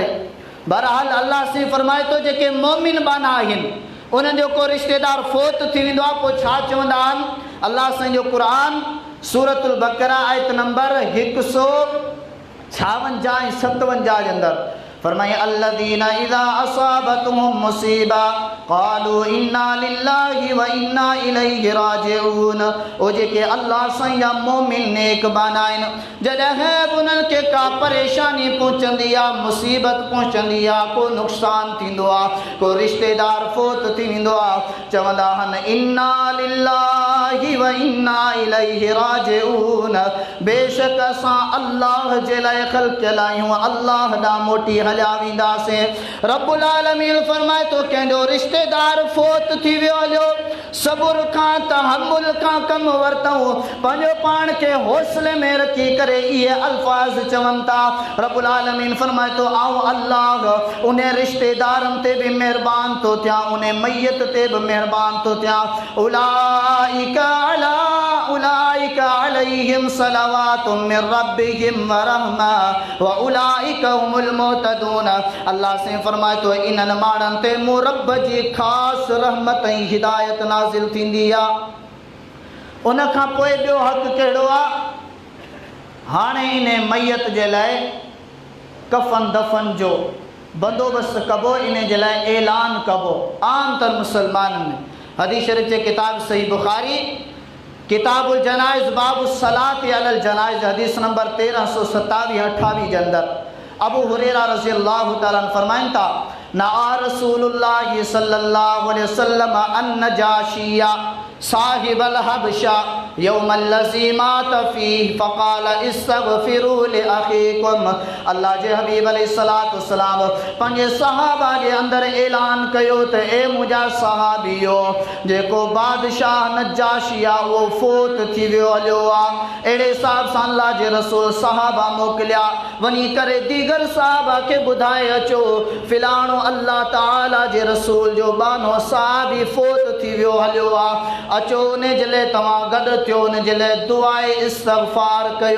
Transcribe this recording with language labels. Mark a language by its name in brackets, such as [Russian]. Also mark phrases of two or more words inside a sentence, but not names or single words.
[Sindhi] बहरहाल अल्लाह से फरमाए थो जेके मोमिन बाना आहिनि उन्हनि जो को रिश्तेदार फोत थी वेंदो आहे पोइ छा चवंदा आहिनि? अल्लाह साईं जो क़ुर सूरतुल बक़रा आयत नंबर 156 ऐं 57 जे अंदरि फरमाए [Arabic] الذين إذا أصابتهم مصيبة قالوا إنا لله وإنا إليه راجعون. [Sindhi] ओ जेके अल्लाह साईं जा मोमिन नेक बाना आहिनि, जॾहिं बि उन्हनि खे का परेशानी पहुचंदी आहे, मुसीबत पहुचंदी आहे, को नुक़सानु थींदो आहे, को रिश्तेदार फोत थी वेंदो आहे, चवंदा आहिनि [Arabic] إنا لله وإنا إليه راجعون. [Sindhi] बेशक असां अल्लाह जे लाइ ख़ल्क़ियल आहियूं, अल्लाह ॾांहुं मोटी हलिया वेंदासीं। रब्बुल आलमीन फरमाए तो कंहिंजो रिश्तेदार फोत थी वियो हलियो, सबुर खां तहम्मुल खां कमु वरितऊं, पंहिंजो पाण खे हौसले में रखी करे इहे अल्फाज़ चवनि था। रब्बुल आलमीन फरमाए तो आऊं अल्लाह उन रिश्तेदारनि ते बि महिरबान थो थियां, उन मैयत ते बि महिरबान थो थियां। [Arabic] أولئك عليهم صلوات من ربهم ورحمة وأولئك هم المهتدون. [Sindhi] अल्लाह से फरमाए तो इन्हनि माण्हुनि ते मूं रब जी ख़ासि रहमत ऐं हिदायत नाज़िल थींदी आहे। उन खां पोइ ॿियो हक़ कहिड़ो आहे? हाणे इन मैयत जे लाइ कफ़न दफ़न जो बंदोबस्तु कबो, इन जे लाइ ऐलान कबो आम तर मुसलमाननि में। हदीस शरीफ़ जे किताब सही बुखारी किताबुल जनाइज़ बाबु सलात अलल जनाइज़ हदीस नंबर 1327-28 जे अंदरि अबू हुरैरा [Arabic] رضي الله تعالى [Sindhi] फरमाइनि था [Arabic] نعى رسول الله صلى الله عليه وسلم النجاشي صاحب الحبشة يوم الذي مات فيه فقال استغفروا لأخيكم. [Sindhi] अल्लाह जे हबीब [Arabic] عليه الصلاة والسلام [Sindhi] पंहिंजे सहाबा जे अंदरि ऐलान कयो त ए मुंहिंजा सहाबियो, जेको बादशाह नजाशिया उहो फोत थी वियो हलियो आहे, अहिड़े हिसाब सां अल्लाह जे रसूल सहाबा मोकिलिया, वञी करे दीगर सहाबा खे ॿुधाए अचो फिलाणो अल्लाह ताला जे रसूल जो बानो साहबी फोत थी वियो हलियो आहे, अचो उन जे लाइ तव्हां गॾु थियो, उन जे लाइ दुआए इस्तग़फ़ार कयो।